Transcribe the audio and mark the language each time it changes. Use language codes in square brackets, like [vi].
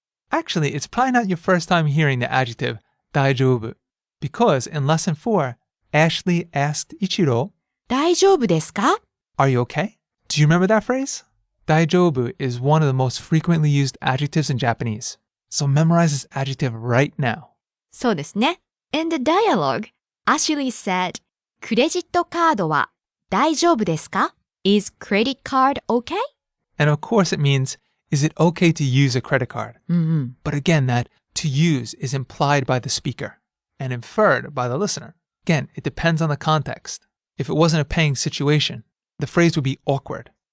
[en] Actually, it's probably not your first time hearing the adjective 大丈夫 because in lesson 4, Ashley asked Ichiro, [ja] 大丈夫ですか? [en] Are you okay? Do you remember that phrase? 大丈夫 is one of the most frequently used adjectives in Japanese. So memorize this adjective right now. [ja] そうですね。 [en] In the dialogue, Ashley said, [ja] クレジットカードは大丈夫ですか? [en] Is credit card okay? And of course it means, is it okay to use a credit card? But again, that to use is implied by the speaker and inferred by the listener. Again, it depends on the context. If it wasn't a paying situation, the phrase would be awkward.